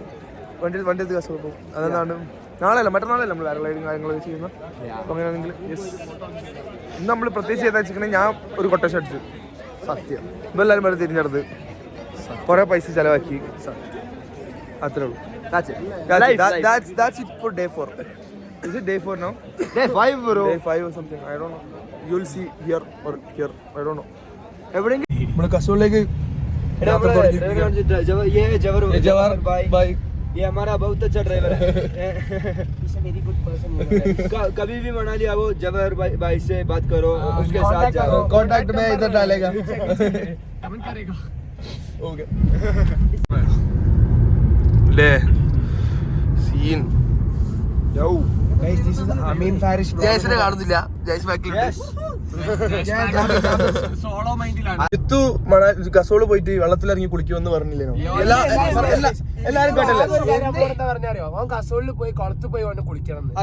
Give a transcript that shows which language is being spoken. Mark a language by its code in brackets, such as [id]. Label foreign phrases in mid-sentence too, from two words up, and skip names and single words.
[ml] വണ്ടി എടുത്ത് കസോൾ പോകും. അതെന്താണ് നാളെയല്ല മറ്റന്നാളല്ല നമ്മൾ പാരഗ്ലൈഡിങ് കാര്യങ്ങളൊക്കെ ചെയ്യുന്നത്. അപ്പോൾ അങ്ങനെയാണെങ്കിൽ യെസ്. ഇന്ന് നമ്മൾ പ്രത്യേകിച്ച് ചെയ്താൽ വെച്ചിട്ടുണ്ടെങ്കിൽ ഞാൻ ഒരു കൊട്ടേഷൻ അടിച്ചു. സത്യം. ഇതെല്ലാവരും വരെ തിരിഞ്ഞെടുത്ത് കുറേ പൈസ ചിലവാക്കി. അത്രേ ഉള്ളൂ. [en] That's it for day 4. Is it day 4 now? Day 5 bro. Day 5 or something. I don't know. You'll see here or here. I don't know. [ml] എവിടെയെങ്കിലും നമ്മുടെ കസോളിലേക്ക് [hi] ये जवर भाई ये हमारा बहुत अच्छा ड्राइवर है. कभी भी मनाली आओ, जवर भाई से बात करो, उसके साथ जाओ. कॉन्टैक्ट में इधर डालेगा. ओके ले सीन [en] Yo. [ml] അമീൻ ഫാരിഷ് ജയസിനെ കാണുന്നില്ല. ജയസ് ബാക്കിലുണ്ട്. ജിത്തു കസോള് പോയിട്ട് വെള്ളത്തിലിറങ്ങി കുളിക്കുമെന്ന് പറഞ്ഞില്ലേനോ? എല്ലാരും കേട്ടല്ലേ? പറഞ്ഞറിയോ? അവൻ കസോളിൽ പോയി കുളത്തിൽ പോയി കൊണ്ട് കുളിക്കണം.